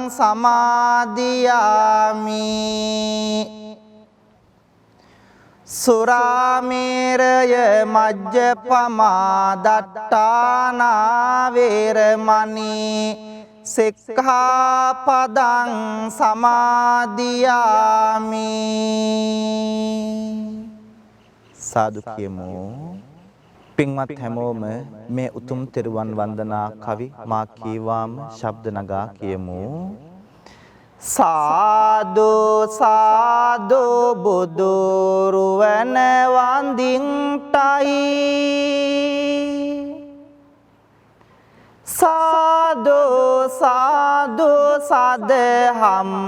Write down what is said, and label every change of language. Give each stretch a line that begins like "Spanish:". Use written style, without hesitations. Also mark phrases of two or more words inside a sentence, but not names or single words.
Pali: සමාදියාමි සුරාමේරය මජ්ජපමා දට්ඨානා වේරමණී සික්ඛාපදං සමාදියාමි
Sinhala: සාදු කියමු පින්වත් හැමෝම මේ උතුම් තෙරුවන් වන්දනා කවි මා කීවාම ශබ්ද නගා කියමු සාදු සාදු බුදු රුවන වන්දින්ටයි සාදු සාදු සදහම්